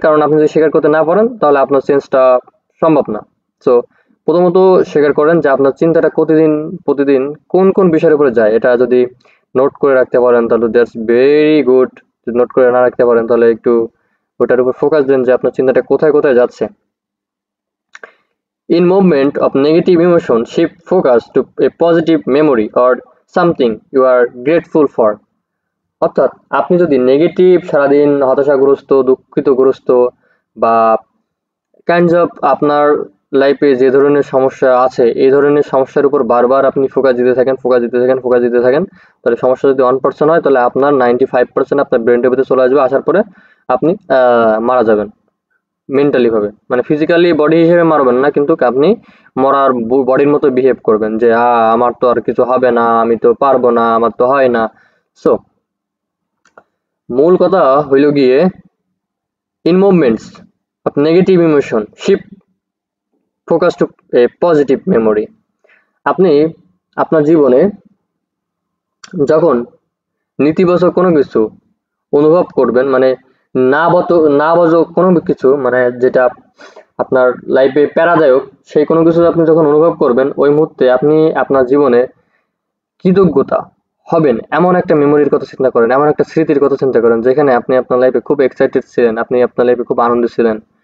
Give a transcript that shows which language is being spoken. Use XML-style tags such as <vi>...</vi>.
<bn>কারণ আপনি যদি স্বীকার করতে না পারেন তাহলে আপনার চেঞ্জটা সম্ভব না। সো প্রথমত স্বীকার করেন যে আপনার চিন্তাটা প্রতিদিন প্রতিদিন কোন কোন বিষয়ের উপরে যায়। এটা যদি নোট করে রাখতে পারেন তাহলে</bn> <en>That's very good.</en> <bn>যদি নোট করে না রাখতে পারেন তাহলে একটু ওটার উপর ফোকাস দেন যে আপনার চিন্তাটা কোথায় কোথায় যাচ্ছে।</bn> <en>In movement of negative emotion, shift focus to a positive memory or something you are grateful for.</en> <bn>অর্থাৎ আপনি যদি নেগেটিভ সারাদিন হতাশাগ্রস্ত, দুঃখিতগ্রস্ত বা কাইন্ডস অফ আপনার লাইফে যে ধরনের সমস্যা আছে এই ধরনের সমস্যার উপর বারবার আপনি ফোকাস দিতে থাকেন, তাহলে সমস্যা যদি 1% হয় তাহলে আপনার 95% আপনার ব্রেনের ভিতরে চলে আসবে। আসার পরে আপনি মারা যাবেন মেন্টালি ভাবে, মানে ফিজিক্যালি বডি হিসেবে মারবেন না, কিন্তু আপনি মরার বডির মতো বিহেভ করবেন যে আমার তো আর কিছু হবে না, আমি তো পারবো না, আমার তো হয় না। সো মূল কথা হইল গিয়ে</bn> <en>In moments of negative emotion, shift focus to a positive memory.</en> <bn>আপনি আপনার জীবনে যখন নেতিবাচক কোনো কিছু অনুভব করবেন, মানে না বাজক কোনো কিছু, মানে যেটা আপনার লাইফে প্যারাদায়ক, সেই কোনো কিছু আপনি যখন অনুভব করবেন, ওই মুহূর্তে আপনি আপনার জীবনে কৃতজ্ঞতা হবেন এমন একটা মেমোরির কথা চিন্তা করেন, এমন একটা স্মৃতির কথা চিন্তা করেন যেখানে আপনি আপনার লাইফে খুব এক্সাইটেড ছিলেন, আপনি আপনার লাইফে খুব আনন্দিত ছিলেন।</bn>